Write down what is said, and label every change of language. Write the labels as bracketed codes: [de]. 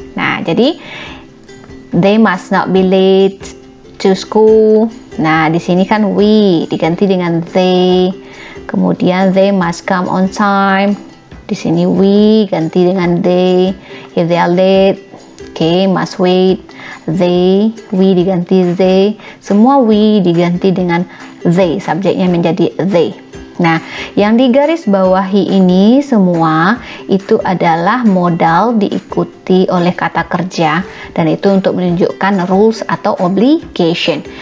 [id] Nah, jadi [en] they must not be late to school. [id] Nah, di sini kan we diganti dengan they. Kemudian [en] they must come on time. [id] Di sini we ganti dengan they. [en] If they are late, okay, must wait. [id] They, we diganti they. Semua we diganti dengan they. Subjeknya menjadi they. Nah, yang digaris bawahi ini semua itu adalah modal diikuti oleh kata kerja, dan itu untuk menunjukkan rules atau obligation.